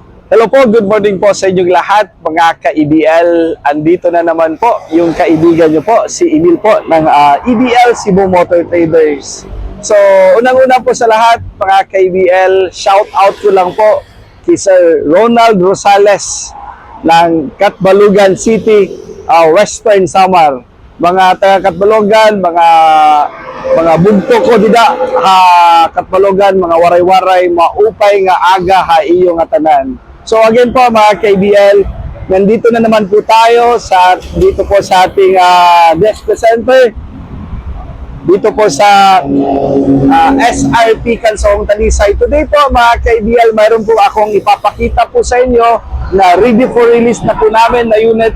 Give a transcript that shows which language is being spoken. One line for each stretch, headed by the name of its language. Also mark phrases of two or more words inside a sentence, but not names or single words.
Filipino: Hello po,
English: good morning
Filipino: po sa inyong lahat mga ka-EBL. Andito na naman po yung kaibigan nyo po, si Emil po ng EBL Cebu Motor Traders. So, unang-una po sa lahat mga ka-EBL,
English: shout out
Filipino: ko lang po kay Sir Ronald Rosales ng Catbalogan City, Western Samar.
Waray: Mga taga-Catbalogan, mga bugto ko dida, Catbalogan, mga waray-waray, maupay nga aga ha iyo nga tanan.
Filipino: So again po mga KBL, nandito na naman po tayo dito po sa ating
English: display center.
Filipino: Dito po sa SRP Kansong Talisay. Today po mga KBL, mayroon po akong ipapakita po sa inyo na
English: ready for release
Filipino: na po namin na unit.